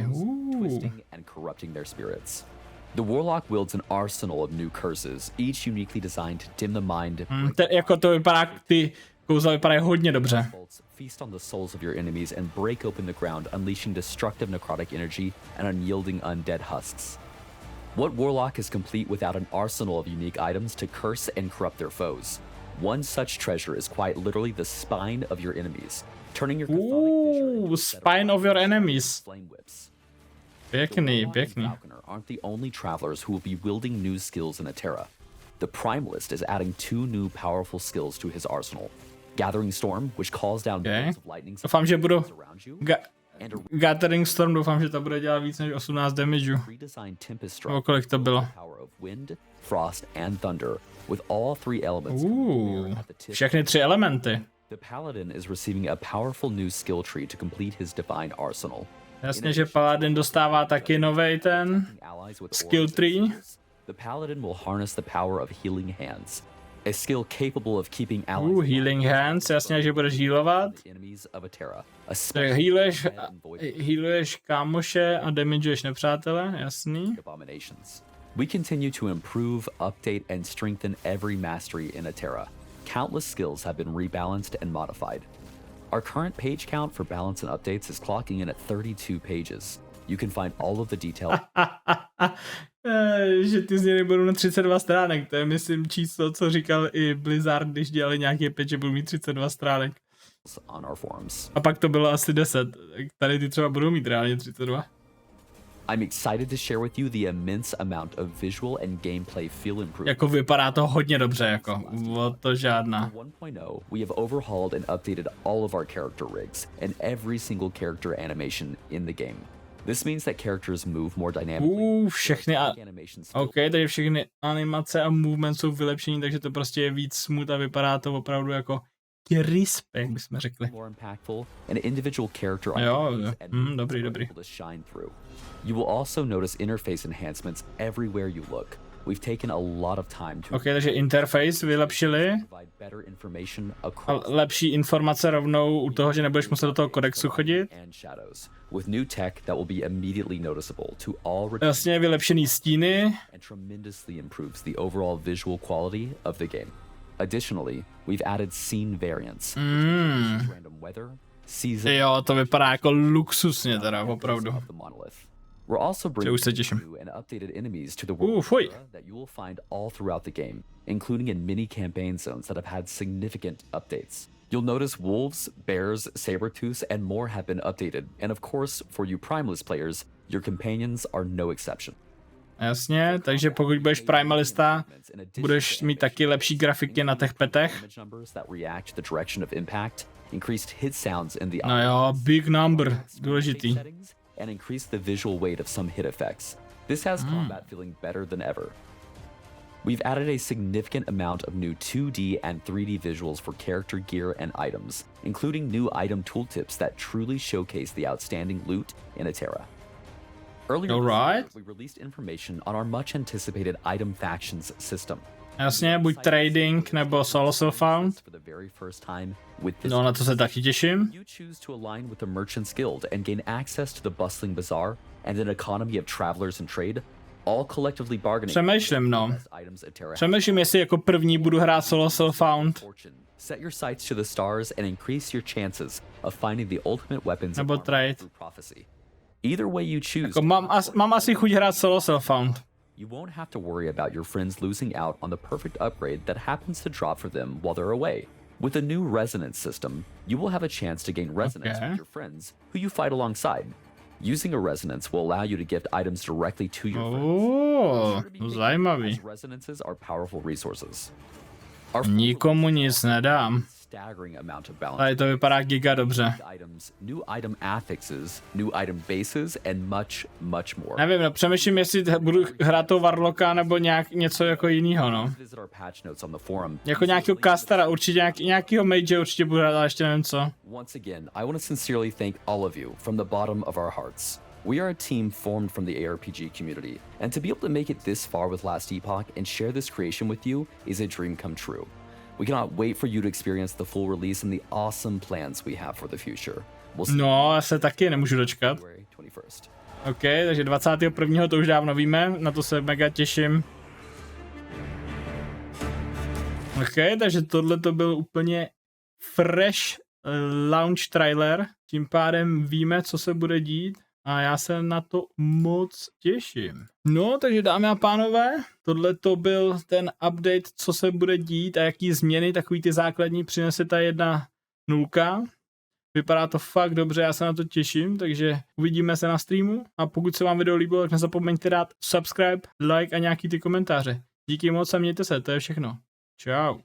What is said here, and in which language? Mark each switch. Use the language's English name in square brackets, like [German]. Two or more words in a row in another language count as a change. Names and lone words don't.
[English] twisting and corrupting their spirits. The Warlock wields an arsenal of new curses, each uniquely designed to dim the mind, [Czech] Jako to vypadá, ty kouzla vypadají hodně dobře. [English] bolts, feast on the souls of your enemies, and break open the ground, unleashing destructive necrotic energy and unyielding undead husks. What Warlock is complete without an arsenal of unique items to curse and corrupt their foes? One such treasure is quite literally the spine of your enemies, turning your chthonic fissure into a set Spine of your enemies. flame whips. [Czech] Pěkný, [English] Warlock and [Czech] pěkný. [English] Falconer aren't the only travelers who will be wielding new skills in Atera. The Primalist is adding two new powerful skills to his arsenal. Gathering Storm, which calls down bolts of lightning [Czech] Doufám, že budu... [English] around you, Ga- Gathering Storm, [Czech] doufám, že to bude dělat víc než 18 damage. [English] redesigned Tempest Strike, [Czech] Nebo kolik to bylo? [English] power of wind, frost, and thunder, with all three elements coming together at the tip. [Czech] Všechny tři elementy. [English] The Paladin is receiving a powerful new skill tree to complete his divine arsenal. [Czech] Jasně, že Paladin dostává taky novej ten [English] Allies with skill auras and tree. sigils, the Paladin will harness the power of Healing Hands, a skill capable of keeping allies Healing Hands, [Czech] jasně, že budeš healovat. [English] the enemies of Atera, [Czech] Tak [English] especially [Czech] healuješ kámoše a damageuješ nepřátele, jasný. [English] abominations. We continue to improve, update, and strengthen every mastery in Atera. Countless skills have been rebalanced and modified. Our current page count for balance and updates is clocking in at 32 pages. You can find all of the details [Czech] Že ty změny budou na 32 stránek, to je myslím číslo, co říkal i Blizzard, když dělali nějaký patch, že budou mít 32 stránek. [English] on our forums. [Czech] A pak to bylo asi 10, tady ty třeba budou mít reálně 32. [English] I'm excited to share with you the immense amount of visual and gameplay feel improvement. [Czech] Jako vypadá to hodně dobře, jako, o to žádná. [English] 1.0, we have overhauled and updated all of our character rigs and every single character animation in the game. This means that characters move more dynamically. [Czech] Všechny [English] Animations [Czech] OK, takže všechny animace a movement jsou vylepšení, takže to prostě je víc smooth a vypadá to opravdu jako crisp, jak bychom řekli. [English] more impactful, and individual character [Czech] Jo, [English] identities and [Czech] dobrý, [English] movements are [Czech] dobrý. [English] able to shine through. You will also notice interface enhancements everywhere you look. We've taken a lot of time to [Czech] OK, takže interface vylepšili [English] provide better information [Czech] a [English] across [Czech] lepší informace rovnou u toho, že nebudeš muset do toho kodexu chodit. [English] and shadows, with new tech that will be immediately noticeable to all [Czech] Jasně vylepšený stíny. [English] and tremendously improves the overall visual quality of the game. Additionally, we've added scene variants, random weather, season, [Czech] Jo, to vypadá jako luxusně teda, opravdu. [English] of the monolith. We're also [Czech] už [English] bringing [Czech] se těším. [English] new and updated enemies to the world [Czech] fuj. [English] that you will find all throughout the game, including in mini campaign zones that have had significant updates. You'll notice wolves, bears, saber-tooths, and more have been updated, and of course, for you Primalist players, your companions are no exception. [Czech] Jasně, takže pokud budeš primalista, budeš mít taky lepší grafiky na těch petech. [English] Damage numbers that react to the direction of impact, increased hit sounds in the [Czech] No jo, [English] big number, [Czech] důležitý. [English] settings, and increase the visual weight of some hit effects. This has combat feeling better than ever. We've added a significant amount of new 2D and 3D visuals for character gear and items, including new item tooltips that truly showcase the outstanding loot in Atera. Earlier this year, we released information on our much anticipated item factions system. [Czech] Jasně, buď trading nebo [English] solo self-found. [Czech] No, na to se taky těším. [English] You choose to align with the Merchants Guild and gain access to the bustling bazaar and an economy of travelers and trade, all collectively bargaining. [Czech] Přemýšlím, no. Přemýšlím, jestli jako první budu hrát [English] solo self-found. Set your sights to the stars and increase your chances of finding the ultimate weapons [Czech] nebo trade. [English] through prophecy. Either way you choose. [Czech] Jako mám asi chuť hrát [English] solo self-found. You won't have to worry about your friends losing out on the perfect upgrade that happens to drop for them while they're away. With a new resonance system, you will have a chance to gain resonance with your friends who you fight alongside. Using a resonance will allow you to gift items directly to your friends. [Czech] Zajímavý. [English] Resonances are powerful resources. [Czech] Nikomu nic nedám. Tady to vypadá giga dobře. [English] New item affixes, new item bases and much more. [Czech] Nevím, no, přemýšlím, jestli budu hrát toho Warlocka nebo něco jako jinýho, no. Jako nějakého castera, určitě nějakýho mage určitě budu hrát, ale ještě nevím co. [English] Once again, I want to sincerely thank all of you from the bottom of our hearts. We are a team formed from the ARPG community, and to be able to make it this far with Last Epoch and share this creation with you is a dream come true. We cannot wait for you to experience the full release and the awesome plans we have for the future. [Czech] No, já se taky nemůžu dočkat. OK, takže 21. to už dávno víme, na to se mega těším. OK, takže tohle to byl úplně [English] fresh launch trailer, [Czech] tím pádem víme, co se bude dít. A já se na to moc těším. No, takže dámy a pánové, tohle to byl ten update, co se bude dít a jaký změny, takový ty základní přinese ta 1.0. Vypadá to fakt dobře, já se na to těším, takže uvidíme se na streamu a pokud se vám video líbilo, tak nezapomeňte dát [English] subscribe, like [Czech] a nějaký ty komentáře. Díky moc a mějte se, to je všechno. Čau.